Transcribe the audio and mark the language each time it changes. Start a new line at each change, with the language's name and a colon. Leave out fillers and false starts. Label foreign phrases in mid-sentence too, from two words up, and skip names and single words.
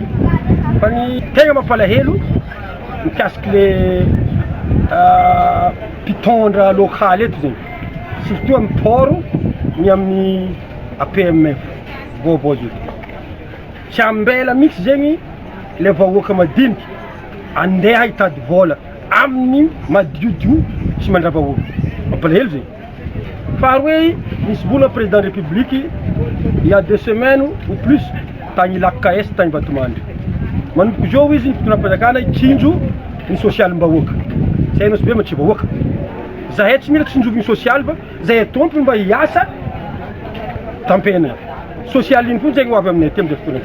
Malagasy: Fa ny tegna mampalahelo mikasiky le mpitondra local eto zegny, surtout amin'ny port ny amin'ny APMF vaovao eto. Tsy ambela mihitsy zegny le vahoaka madiniky andeha hitady vola amin'ny madiodio tsy mandravahoaka. Mampalahelo zegny. Faharoe misy vola
French: président de la République il y a 2 semaines ou plus
Malagasy: tagny lac KS tagny Vatomandry. Manomboka zao izy fitondram-panjakana hitsinjo ny social-mbahoaka. Zay nosy be ma tsy vahoaka. Zahay tsy mila tsinjoviny social fa zahay tompony mba hiasa tampena. Social iny fotsy zegny ho avy aminay aty amin'izay fotoana zay.